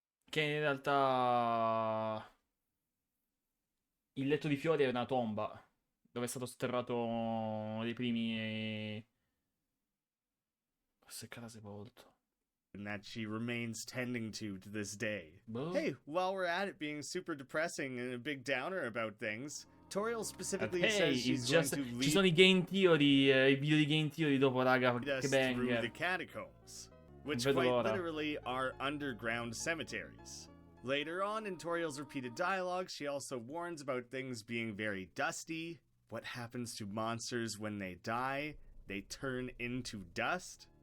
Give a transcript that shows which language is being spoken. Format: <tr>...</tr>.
<it>Che in realtà il letto di fiori è una tomba dove è stato sterrato uno dei primi. Forse era sepolto.</it> <en>And that she remains tending to this day. Hey, while we're at it being super depressing and a big downer about things, Toriel specifically says she's going to lead</en> <it>ci sono i game theory, i video di game theory dopo, raga, che</it> <en>through banger. the catacombs, which quite literally are underground cemeteries. Later on in Toriel's repeated dialogue, she also warns about things being very dusty. What happens to monsters when they die? They turn into dust.</en>